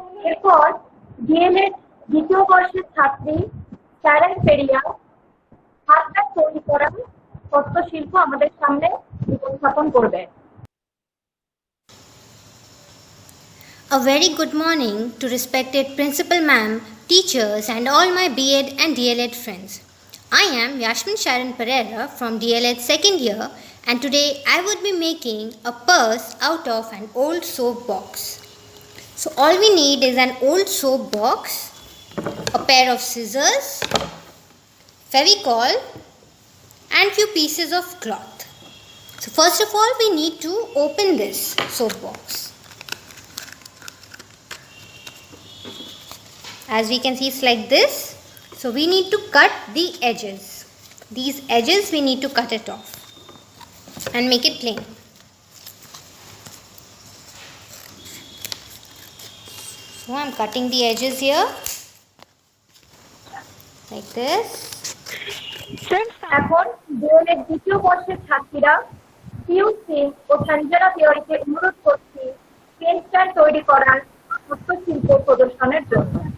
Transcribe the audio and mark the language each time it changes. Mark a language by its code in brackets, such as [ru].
[bn] এরপর ডিএলএড দ্বিতীয় বর্ষের ছাত্রী ক্যারেন পেরিয়া হাতটা তৈরি করা হস্তশিল্প আমাদের সামনে উপস্থাপন করবে। [en] A very good morning to respected principal ma'am, teachers and all my BEd and DLED friends. I am Yashmin Sharon Pereira from DLED second year, and today I would be making a purse out of an old soap box. So all we need is an old soap box, a pair of scissors, Fevicol and few pieces of cloth. So first of all we need to open this soap box. As we can see, it's like this. So we need to cut the edges. These edges we need to cut it off and make it plain. So I'm cutting the edges here like this. [bn] এখন D.El.Ed দ্বিতীয় বর্ষের ছাত্রীরা পিয়ুষ সিং ও সঞ্জনা তিওয়ারিকে অনুরোধ করছি pen stand তৈরি করার হস্তশিল্প প্রদর্শনের জন্য।